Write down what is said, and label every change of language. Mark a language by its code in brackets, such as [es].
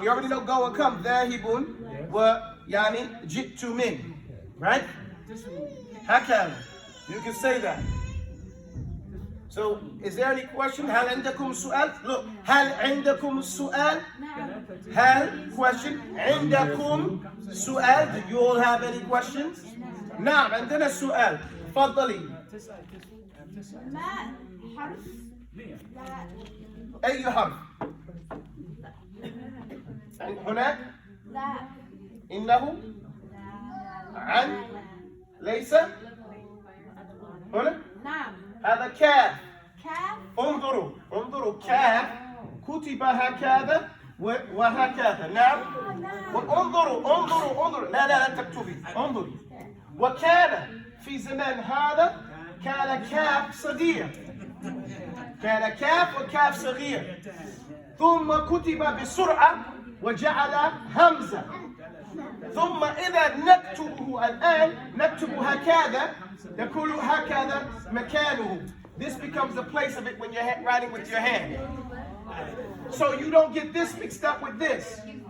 [en] We already know go and come. [ar] ذاهب ويعني جئت من. [en] Right? [ar] هكذا. [en] You can say that. So, is there any question? [ar] هل عندكم سؤال? Look, هل عندكم سؤال? هل question? عندكم سؤال? [en] Do you all have any questions? [ar] نعم عندنا سؤال. تفضلي. ما حرف لا أي حرف؟ هناك؟ لا إنه؟ عن؟ ليس؟ هنا؟ نعم هذا كاف. كاف انظروا كاف كتب هكذا وهكذا. نعم. انظروا لا تكتبي. انظري. وكان في زمان هذا كان كاف صغير. كان كاف وكاف صغير. ثم كتب بسرعة وجعل همزة. ثم إذا نكتبه الآن نكتب هكذا نقول هكذا مكانه. [en] This becomes the place of it when you're writing with your hand. So you don't get this mixed up with this.